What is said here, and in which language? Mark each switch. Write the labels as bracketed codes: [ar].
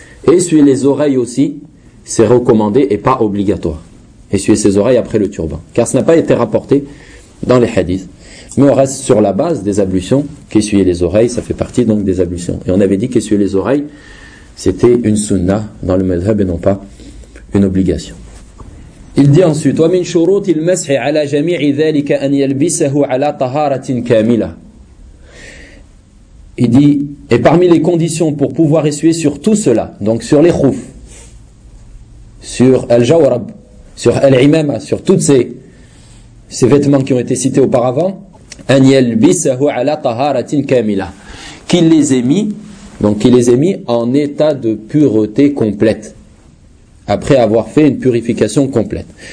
[fr] Essuyer les oreilles aussi, c'est recommandé et pas obligatoire. Essuyer ses oreilles après le turban. Car ce n'a pas été rapporté dans les hadiths. Mais on reste sur la base des ablutions, qu'essuyer les oreilles, ça fait partie donc des ablutions. Et on avait dit qu'essuyer les oreilles, c'était une sunna dans le madhhab et non pas une obligation. Il dit ensuite, [ar] وَمِنْ شُرُوتِ الْمَسْحِ عَلَى جَمِيعِ ذَلِكَ أَنْ يَلْبِسَهُ عَلَى طَهَارَةٍ كَامِلَةٍ. [fr] Il dit, et parmi les conditions pour pouvoir essuyer sur tout cela, donc sur les khoufs, sur Al-Jawrab, sur Al-Imama, sur toutes ces vêtements qui ont été cités auparavant, [ar] أَنْ يَلْبِسَهُ عَلَى طَهَارَةٍ كَامِلَةٍ, [fr] qu'il les ait mis, donc qu'il les ait mis en état de pureté complète, après avoir fait une purification complète.